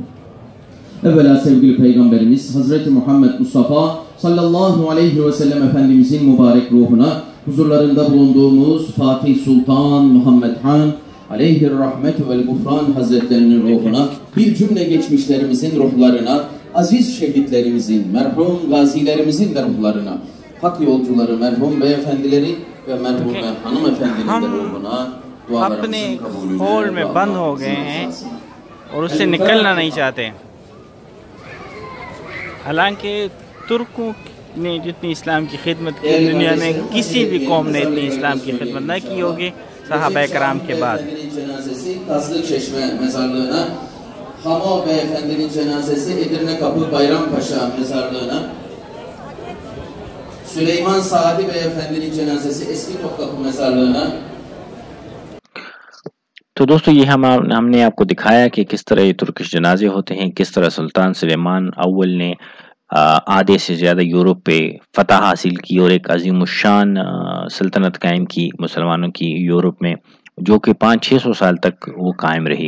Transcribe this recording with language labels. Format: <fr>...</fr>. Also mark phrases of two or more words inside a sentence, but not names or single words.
<tr>Evvela sevgili Peygamberimiz Hazreti Muhammed Mustafa</tr> <ar>صلى الله عليه وسلم</ar> <tr>Efendimizin mübarek ruhuna, huzurlarında bulunduğumuz Fatih Sultan Muhammed Han</tr> <ar>عليه الرحمة والغفران</ar> <tr>hazretlerinin ruhuna, bir cümle geçmişlerimizin ruhlarına, aziz şehitlerimizin, merhum gazilerimizin de ruhlarına, hak yolcuları, merhum beyefendileri ve merhume hanımefendinin de ruhuna</tr> <ur>اپنے خول میں بند ہو گئے ہیں اور اس سے نکلنا نہیں چاہتے. حالانکہ ترکوں نے جتنی اسلام کی خدمت کی دنیا میں کسی بھی قوم نے اتنی اسلام کی خدمت نہ کی ہوگی صحابہ کرام کے بعد.</ur> <tr>Hamo beyefendinin cenazesi Edirne Kapı Bayrampaşa mezarlığına, Süleyman Saadi beyefendinin cenazesi Eski Topkapı mezarlığına.</tr> <ur>تو دوستو یہ ہم نے آپ کو دکھایا کہ کس طرح یہ ترکش جنازے ہوتے ہیں، کس طرح سلطان سلیمان اول نے آدھے سے زیادہ یورپ پہ فتح حاصل کی اور ایک عظیم الشان سلطنت قائم کی مسلمانوں کی یورپ میں، جو کہ 500-600 سال تک وہ قائم رہی.</ur>